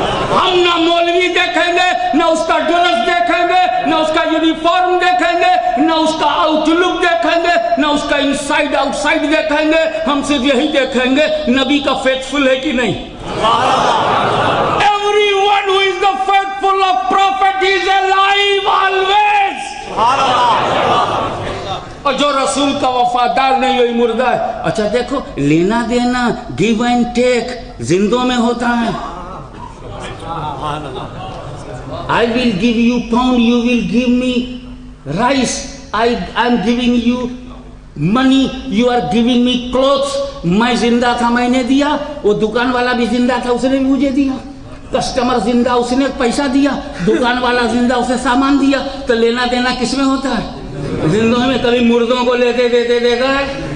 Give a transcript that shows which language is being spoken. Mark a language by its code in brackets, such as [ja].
[hi] हम ना मौलवी देखेंगे, ना उसका ड्रेस देखेंगे, ना उसका यूनिफॉर्म देखेंगे, ना उसका आउटलुक देखेंगे, ना उसका इनसाइड आउटसाइड देखेंगे। हम सिर्फ यही देखेंगे नबी का फेथफुल है कि नहीं। [en] Everyone who is the faithful of prophet is alive always. [hi] और जो रसूल का वफादार नहीं वही मुर्दा है। अच्छा देखो, लेना देना, गिव एंड टेक जिंदों में होता है। [en] I will give you pound, you will give me rice. I am giving you money, you are giving me clothes. [hi] मैं जिंदा था, मैंने दिया। वो दुकान वाला भी जिंदा था, उसने भी मुझे दिया। कस्टमर जिंदा, उसने पैसा दिया। दुकान वाला जिंदा, उसे सामान दिया। तो लेना देना किस में होता है? जिंदों में। कभी मुर्दों को लेते देते देखा है?